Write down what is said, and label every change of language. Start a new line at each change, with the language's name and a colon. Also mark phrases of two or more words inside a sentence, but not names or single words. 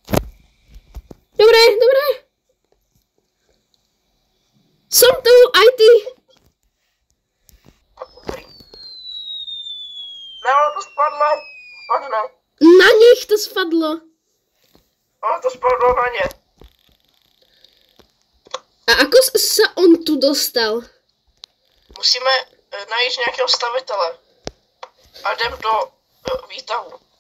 Slovak: Dobre. Som tu, aj ty.
Czech: Ne, ono to spadlo. Spadne. Na nich to spadlo. Ono to spadlo na ně.
Slovak: A ako sa on tu dostal?
Czech: Musíme najít nějakého stavitele. A jdem do výtahu.